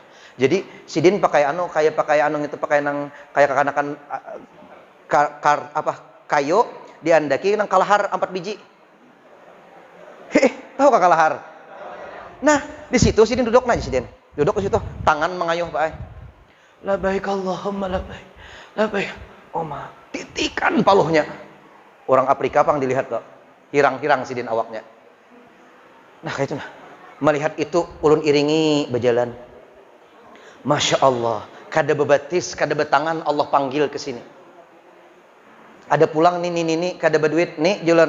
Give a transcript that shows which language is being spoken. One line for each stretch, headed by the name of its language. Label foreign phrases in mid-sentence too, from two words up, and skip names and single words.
Banjar: Jadi sidin pakai kayak pakai itu pakai nang kayak kekanakan kayu diandaki nang kalahar 4 biji. Tahu kak kalahar? Nah, di situ sidin duduk nah sidin. Duduk di situ, tangan mengayuh Pak.
Arabic: لبيك اللهم لبيك. Labbaik. Oma,
Banjar: titikan paluhnya. Orang Afrika pang dilihat kok. Hirang-hirang sidin awaknya. Nah, kayak itu nah. Melihat itu ulun iringi berjalan.
Arabic: ما شاء الله,
Banjar: kada bebatis, kada betangan Allah panggil ke sini. Ada pulang nih kada berduit nih jalan.